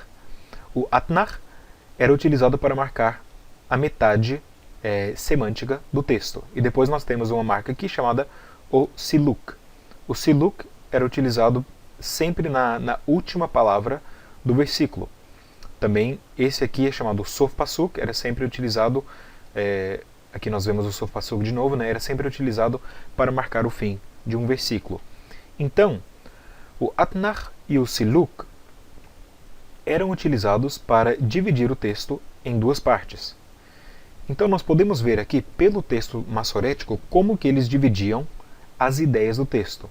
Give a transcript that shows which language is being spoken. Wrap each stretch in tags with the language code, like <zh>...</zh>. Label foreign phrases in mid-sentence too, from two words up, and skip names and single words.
<pt>O atnar era utilizado para marcar a metade semântica do texto. E depois nós temos uma marca aqui chamada o siluk. O siluk era utilizado sempre na última palavra do versículo. Também esse aqui é chamado</pt> <he>סוף פסוק,</he> <pt>era sempre utilizado, aqui nós vemos o</pt> <he>סוף פסוק</he> <pt>de novo, né, era sempre utilizado para marcar o fim de um versículo. Então, o atnar e o siluk eram utilizados para dividir o texto em duas partes. Então nós podemos ver aqui pelo texto massorético como que eles dividiam as ideias do texto.</pt>